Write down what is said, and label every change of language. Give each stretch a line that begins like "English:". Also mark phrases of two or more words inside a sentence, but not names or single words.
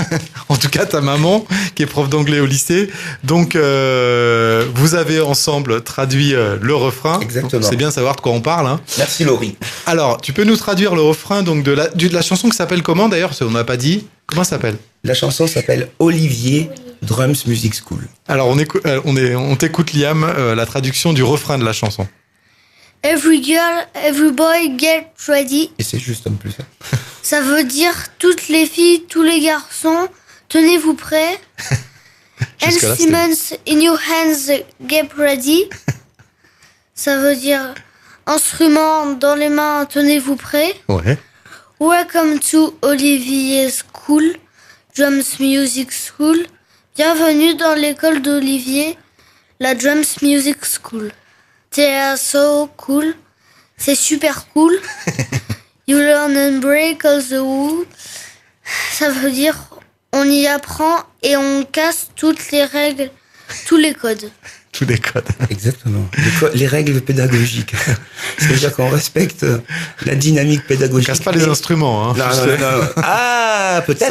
French: En tout cas, ta maman, qui est prof d'anglais au lycée. Donc, vous avez ensemble traduit le refrain. Exactement. C'est bien de savoir de quoi on parle. Hein. Merci, Laurie. Alors, tu peux nous traduire le refrain donc de la chanson qui s'appelle comment d'ailleurs? On n'a pas dit. Comment ça s'appelle? La chanson s'appelle Olivier Drums Music School. Alors, on t'écoute, Liam, la traduction du refrain de la chanson.
English: Every girl, every boy, get ready.
French: Et c'est juste en plus. Ça veut dire toutes les filles, tous les garçons, tenez-vous prêts.
English: Instruments in your hands, get ready.
French: Ça veut dire instruments dans les mains, tenez-vous prêts. Ouais.
English: Welcome to Olivier School, Drums Music School.
French: Bienvenue dans l'école d'Olivier, la Drums Music School.
English: They so cool.
French: C'est super cool.
English: You learn and break all the rules.
French: Ça veut dire on y apprend et on casse toutes les règles, tous les codes. Tous les codes. Exactement. Les règles pédagogiques. C'est-à-dire qu'on respecte la dynamique pédagogique. On casse pas les instruments. Hein. Non. Ah, peut-être.